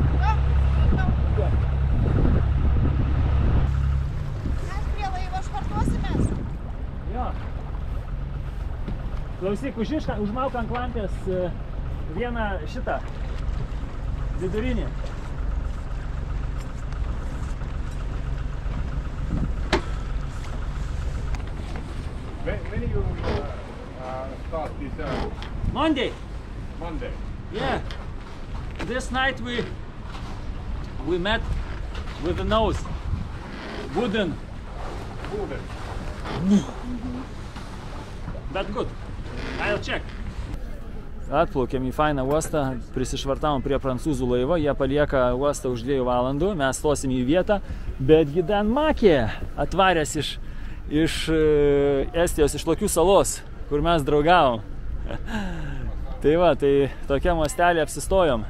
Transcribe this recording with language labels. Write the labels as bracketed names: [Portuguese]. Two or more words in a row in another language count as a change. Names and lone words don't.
[Lithuanian] Mes prie laivo švartuosimės. Jo. Klausyk, užmauk ant klampės vieną šitą vidurinį. [English] When you start this? Monday. Monday. Yeah. This night we met with the nose. Wooden. But good. I'll check. [Lithuanian] Atplaukėm į fainą uostą, prisišvartavom prie prancūzų laivo, jie palieka uostą už 2 valandų, mes stosim į vietą, betgi Dan Makė atvaręs iš Estijos, iš Lokių salos, kur mes draugavom. Tai va, tai tokiam uostelį apsistojom.